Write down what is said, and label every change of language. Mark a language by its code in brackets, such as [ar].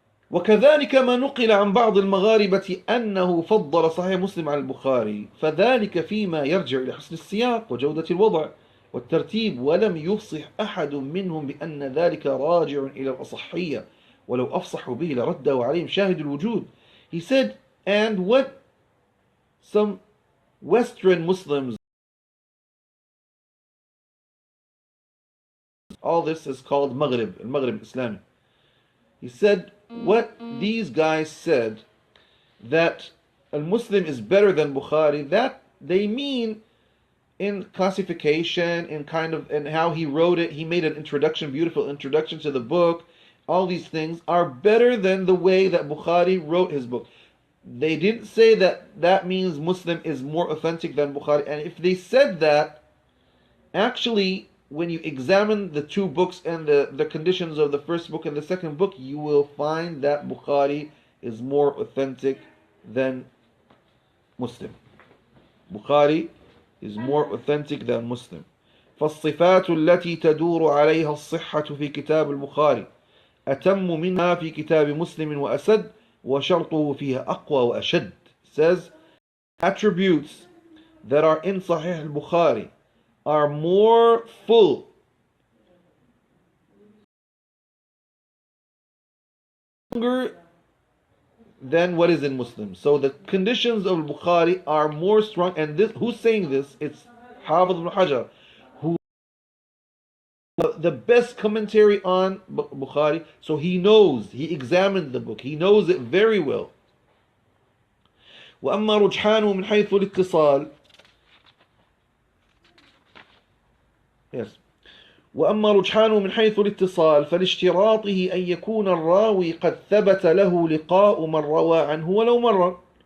[ar] وكذلك ما نقل عن بعض المغاربة أنه فضل صحيح مسلم على البخاري فذلك فيما يرجع إلى حسن السياق وجودة الوضع والترتيب ولم يفصح أحد منهم بأن ذلك راجع إلى الأصحية ولو أفصحوا به لرده عليهم شاهد الوجود. [en] He said, and what some Western Muslims, all this is called Maghrib, Maghrib Islami. He said, what these guys said, that Al-Muslim is better than Bukhari, that they mean in classification, in kind of, and how he wrote it. He made an introduction, beautiful introduction to the book. All these things are better than the way that Bukhari wrote his book. They didn't say that that means Muslim is more authentic than Bukhari. And if they said that, actually, when you examine the two books and the conditions of the first book and the second book, you will find that Bukhari is more authentic than Muslim. Bukhari is more authentic than Muslim. [ar] فالصفات التي تدور عليها الصحة في كتاب البخاري أتم منها في كتاب مسلم وأسد وشرطه فيها أقوى وأشد. [en] Says attributes that are in Sahih al-Bukhari are more full longer than what is in Muslim. So the conditions of Bukhari are more strong. And this, who's saying this? It's Hafiz ibn Hajar, who the best commentary on Bukhari. So he knows, he examined the book, he knows it very well. [ar] وأما رجحانه من حيث الاتصال. [en] Yes. [ar] وأما رجحانه من حيث الاتصال فلاشتراطه أن يكون الراوي قد ثبت له لقاء من روى عنه ولو مرة